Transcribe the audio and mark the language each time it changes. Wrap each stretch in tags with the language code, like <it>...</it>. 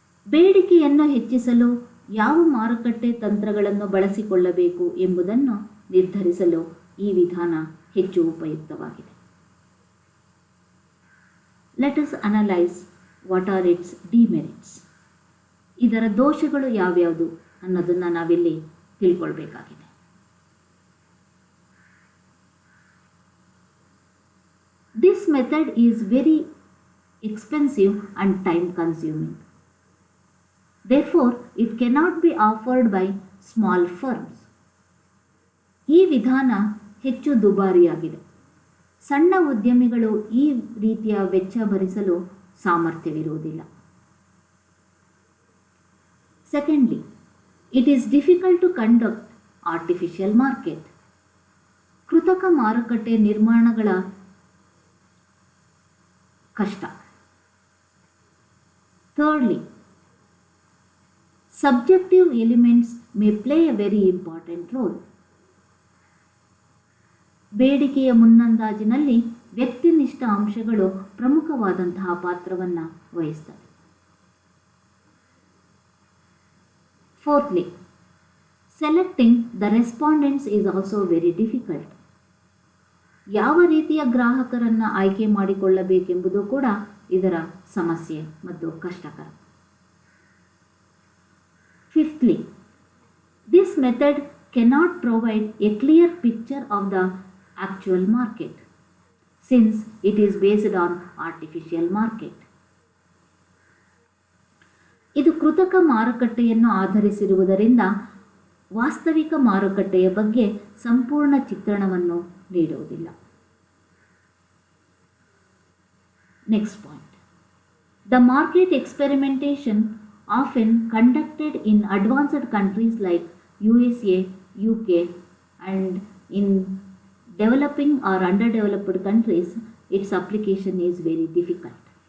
<kn>ಬೇಡಿಕೆಯನ್ನು ಹೆಚ್ಚಿಸಲು ಯಾವ ಮಾರುಕಟ್ಟೆ ತಂತ್ರಗಳನ್ನು ಬಳಸಿಕೊಳ್ಳಬೇಕು ಎಂಬುದನ್ನು ನಿರ್ಧರಿಸಲು ಈ ವಿಧಾನ ಹೆಚ್ಚು ಉಪಯುಕ್ತವಾಗಿದೆ.</kn> <en>Let us analyze what are its demerits.</en> <kn>ಇದರ ದೋಷಗಳು ಯಾವ್ಯಾವುದು ಅನ್ನೋದನ್ನು ನಾವಿಲ್ಲಿ ತಿಳ್ಕೊಳ್ಬೇಕಾಗಿದೆ.</kn> <en>This method is very expensive and time consuming. Therefore, it cannot be offered by small firms.</en> <kn>ಈ ವಿಧಾನ ಹೆಚ್ಚು ದುಬಾರಿಯಾಗಿದೆ. ಸಣ್ಣ ಉದ್ಯಮಿಗಳು ಈ ರೀತಿಯ ವೆಚ್ಚ ಭರಿಸಲು ಸಾಮರ್ಥ್ಯವಿರುವುದಿಲ್ಲ.</kn> <en>Secondly, it is difficult to conduct artificial market.</en> <kn>ಕೃತಕ ಮಾರುಕಟ್ಟೆ ನಿರ್ಮಾಣಗಳ ಕಷ್ಟ.</kn> <en>Thirdly, subjective elements may play a very important role.</en> <kn>ಬೇಡಿಕೆಯ ಮುನ್ನಂದಾಜಿನಲ್ಲಿ ವ್ಯಕ್ತಿನಿಷ್ಠ ಅಂಶಗಳು ಪ್ರಮುಖವಾದಂತಹ ಪಾತ್ರವನ್ನು ವಹಿಸ್ತವೆ.</kn> <en>Fourthly, selecting the respondents is also very difficult.</en> <kn>ಯಾವ ರೀತಿಯ ಗ್ರಾಹಕರನ್ನು ಆಯ್ಕೆ ಮಾಡಿಕೊಳ್ಳಬೇಕೆಂಬುದು ಕೂಡ ಇದರ ಸಮಸ್ಯೆ ಮತ್ತು ಕಷ್ಟಕರ.</kn> <en>Fifthly, this method cannot provide a clear picture of the actual market since it is based on artificial market.</en> <kn>ಇದು ಕೃತಕ ಮಾರುಕಟ್ಟೆಯನ್ನು ಆಧರಿಸಿರುವುದರಿಂದ ವಾಸ್ತವಿಕ ಮಾರುಕಟ್ಟೆಯ ಬಗ್ಗೆ ಸಂಪೂರ್ಣ ಚಿತ್ರಣವನ್ನು ನೀಡುವುದಿಲ್ಲ.</kn> <en>Next point, the market experimentation often conducted in advanced countries like USA, UK and in developing or underdeveloped countries, its application is very difficult.</en>